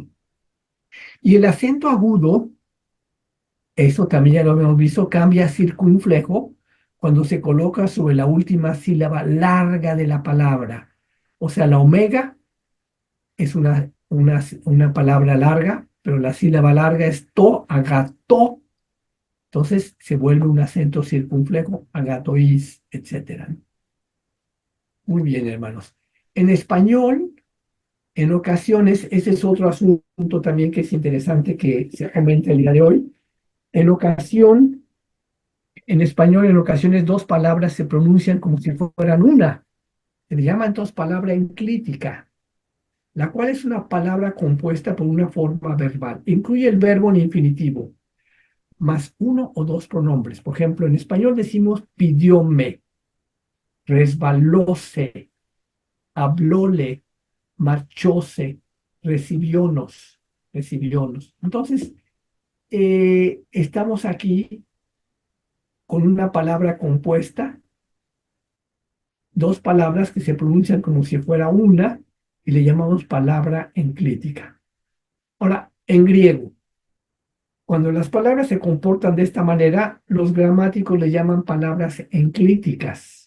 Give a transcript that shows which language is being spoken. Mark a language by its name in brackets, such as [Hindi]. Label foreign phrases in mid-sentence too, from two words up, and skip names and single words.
[Spanish] Y el acento agudo, eso también ya lo hemos visto, cambia a circunflejo cuando se coloca sobre la última sílaba larga de la palabra. O sea, la omega es una palabra larga, pero la sílaba larga es [Greek] τῷ ἀγαθῷ. [Spanish] Entonces se vuelve un acento circunflejo, agatois, etc. Muy bien, hermanos. En español, en ocasiones, ese es otro asunto también que es interesante que se comente el día de hoy. En ocasión, en español, en ocasiones dos palabras se pronuncian como si fueran una. Se le llama entonces palabra enclítica, la cual es una palabra compuesta por una forma verbal. Incluye el verbo en infinitivo, más uno o dos pronombres. Por ejemplo, en español decimos pidióme, resbalóse, hablóle, marchóse, recibiónos. Entonces, estamos aquí con una palabra compuesta, dos palabras que se pronuncian como si fuera una, y le llamamos palabra enclítica. Ahora, en griego, cuando las palabras se comportan de esta manera, los gramáticos le llaman palabras enclíticas.